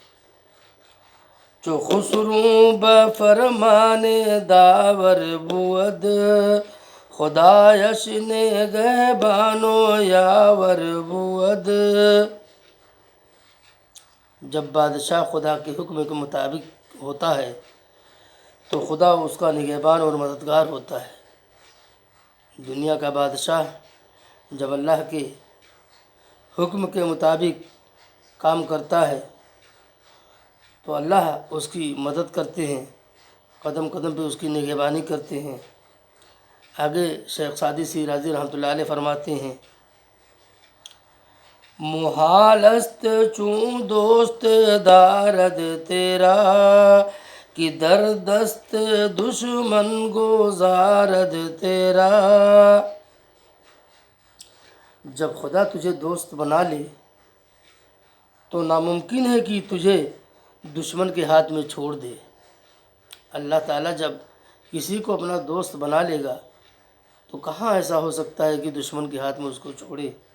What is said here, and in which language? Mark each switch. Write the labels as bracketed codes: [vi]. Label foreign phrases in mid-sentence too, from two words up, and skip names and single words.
[fa] جو خسرو بفرمان داور بود خدایش نگہبان و یاور بود۔ [ur] جب بادشاہ خدا کے حکم کے مطابق ہوتا ہے تو خدا اس کا نگہبان اور مددگار ہوتا ہے۔ دنیا کا بادشاہ جب اللہ کے حکم کے مطابق کام کرتا ہے تو اللہ اس کی مدد کرتے ہیں، قدم قدم پہ اس کی نگہبانی کرتے ہیں۔ آگے شیخ سعدی شیرازی [ar] رحمۃ اللہ علیہ [ur] فرماتے ہیں، [fa] محال است چون دوست دارد تیرا، کہ در دست دشمن گزارد تیرا۔ [ur] جب خدا تجھے دوست بنا لے تو ناممکن ہے کہ تجھے دشمن کے ہاتھ میں چھوڑ دے۔ اللہ تعالیٰ جب کسی کو اپنا دوست بنا لے گا تو کہاں ایسا ہو سکتا ہے کہ دشمن کے ہاتھ میں اس کو چھوڑے۔